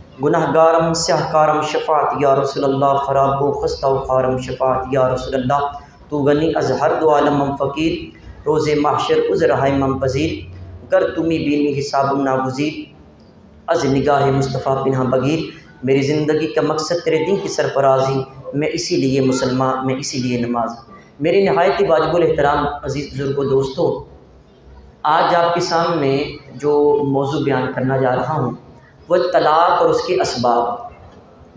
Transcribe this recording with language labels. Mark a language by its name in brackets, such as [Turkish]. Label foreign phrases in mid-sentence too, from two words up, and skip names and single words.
[Persian] گناہ گارم سیاہ کارم شفاعت [Arabic] یا رسول اللہ، [Persian] خراب و خستہ و خارم شفاعت [Arabic] یا رسول اللہ، [Persian] تو غنی از ہر دو عالم من فقیر، روز محشر عذر ہے من پذیر، گر تمی بینی حساب ناگزیر، از نگاہ مصطفیٰ پنہا بگیر۔ [Urdu] میری زندگی کا مقصد تیرے دین کی سرفرازی، میں اسی لیے مسلمان، میں اسی لیے نماز۔ میری نہایت واجب الاحترام عزیز بزرگوں دوستوں، آج آپ کے سامنے جو موضوع بیان کرنا جا رہا ہوں وہ طلاق اور اس کے اسباب۔